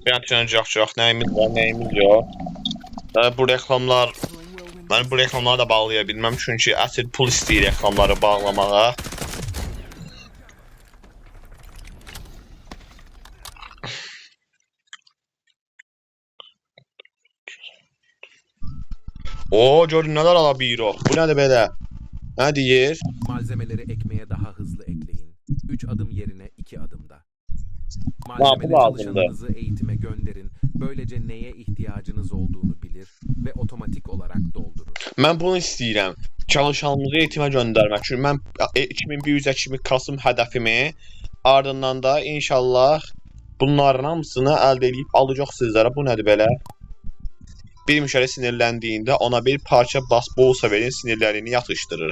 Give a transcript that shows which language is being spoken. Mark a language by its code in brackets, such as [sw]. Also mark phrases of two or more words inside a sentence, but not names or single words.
[az] Yanacaq, nəyimiz var, nəyimiz yox. Bu reklamlar, mən bu reklamları da bağlaya bilməm, çünki əsl pul istəyir reklamları bağlamağa. Oo, gördün nələr ala biro. Bu nədir belə? Nə deyir? [tr] Malzemeleri ekmeğe daha hızlı ekleyin. 3 adım yerine 2 adımda. bu Malzemeli [az] lazımdı? [tr] çalışanınızı eğitime gönderin. Böylece neye ihtiyacınız olduğunu bilir ve otomatik olarak doldurur. [az] Mən bunu istəyirəm. Çalışanımızı eğitimə göndərmək. Çünki mən 2100-ə kimi Kasım hədəfimi, ardından da inşallah bunların hamısını əldə edib alacaq sizlərə. Bu nədir belə? Bir müştəri sinirləndiyində ona bir parça bolsa verin, sinirlərini yatışdırır.